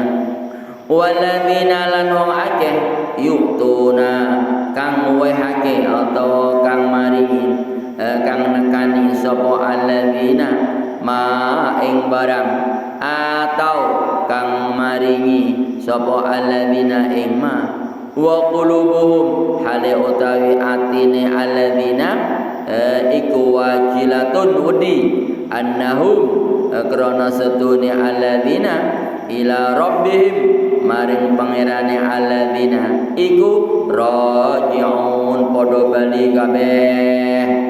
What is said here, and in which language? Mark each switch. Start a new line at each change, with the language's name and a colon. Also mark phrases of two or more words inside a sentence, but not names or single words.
Javanese: Walladzina lan wong akeh yuktuna kang wehake atau kang maringi kang nekani sapa alladzina ma ing barang atau kang maringi sapa alladzina ing ma
Arabic: wa qulubuhum
Javanese: hale utawi atine alladzina iku wajilatun wedi annahum krana setune alladzina
Arabic: ila rabbihim
Javanese: maring pangerane alladzina iku raji'un padha bali kabeh.